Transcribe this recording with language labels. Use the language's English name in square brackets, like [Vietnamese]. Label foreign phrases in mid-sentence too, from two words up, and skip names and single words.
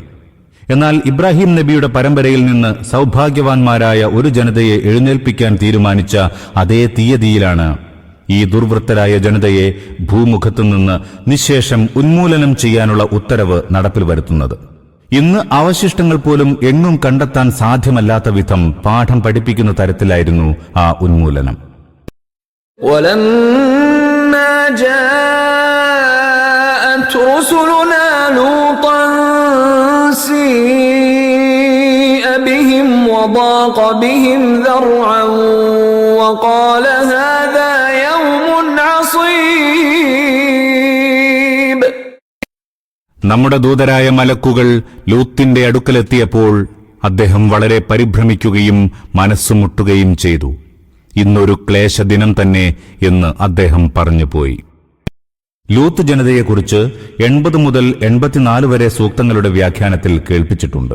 [Malayalam] എന്നാൽ ഇബ്രാഹിം നബിയുടെ പരമ്പരയിൽ നിന്ന് സൗഭാഗ്യവാന്മാരായ ഒരു ജനതയെ എഴുന്നേൽപ്പിക്കാൻ തീരുമാനിച്ച അതേ തീയതിയിലാണ് ഈ ദുർവൃത്തരായ ജനതയെ ഭൂമുഖത്തുനിന്ന് നിശ്ശേഷം ഉന്മൂലനം ചെയ്യാനുള്ള ഉത്തരവ് നടപ്പിൽ വരുത്തുന്നത്. ഇന്ന് അവശിഷ്ടങ്ങൾ പോലും എങ്ങും കണ്ടെത്താൻ സാധ്യമല്ലാത്ത വിധം പാഠം പഠിപ്പിക്കുന്ന തരത്തിലായിരുന്നു ആ ഉന്മൂലനം. [Arabic] رسلنا لوطا سيء بهم وضاق بهم ذرعا وقال هذا يوم عصيب. [Malayalam] നമ്മുടെ ദൂതരായ മലക്കുകൾ ലൂത്തിന്റെ അടുക്കലെത്തിയപ്പോൾ അദ്ദേഹം വളരെ പരിഭ്രമിക്കുകയും മനസ്സുമുട്ടുകയും ചെയ്തു. ഇന്നൊരു ക്ലേശദിനം തന്നെ എന്ന് അദ്ദേഹം പറഞ്ഞുപോയി. ലൂത്ത് ജനതയെക്കുറിച്ച് 80 മുതൽ 84 വരെ സൂക്തങ്ങളുടെ വ്യാഖ്യാനത്തിൽ കേൾപ്പിച്ചിട്ടുണ്ട്.